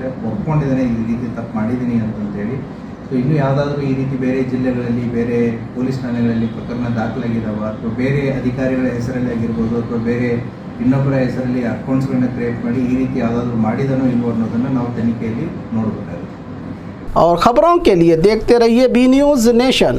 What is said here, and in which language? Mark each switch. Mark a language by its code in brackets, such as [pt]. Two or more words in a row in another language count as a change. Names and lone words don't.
[kn] ಒಪ್ಕೊಂಡಿದ್ದಾನೆ ಈ ರೀತಿ ತಪ್ಪು ಮಾಡಿದ್ದೀನಿ ಅಂತಂತೇಳಿ. ಸೊ ಇನ್ನೂ ಯಾವುದಾದ್ರೂ ಈ ರೀತಿ ಬೇರೆ ಜಿಲ್ಲೆಗಳಲ್ಲಿ, ಬೇರೆ ಪೊಲೀಸ್ ಠಾಣೆಗಳಲ್ಲಿ ಪ್ರಕರಣ ದಾಖಲಾಗಿದ್ದಾವೆ, ಅಥವಾ ಬೇರೆ ಅಧಿಕಾರಿಗಳ ಹೆಸರಲ್ಲಿ ಆಗಿರ್ಬೋದು, ಅಥವಾ ಬೇರೆ ಇನ್ನೊಬ್ಬರ ಹೆಸರಲ್ಲಿ ಅಕೌಂಟ್ಸ್ಗಳನ್ನ ಕ್ರಿಯೇಟ್ ಮಾಡಿ ಈ ರೀತಿ ಯಾವುದಾದ್ರೂ ಮಾಡಿದನೋ ಇಲ್ವೋ ಅನ್ನೋದನ್ನು ನಾವು ತನಿಖೆಯಲ್ಲಿ ನೋಡಬೇಕಾಗುತ್ತೆ. [hi] और खबरों के लिए देखते रहिए बी न्यूज नेशन।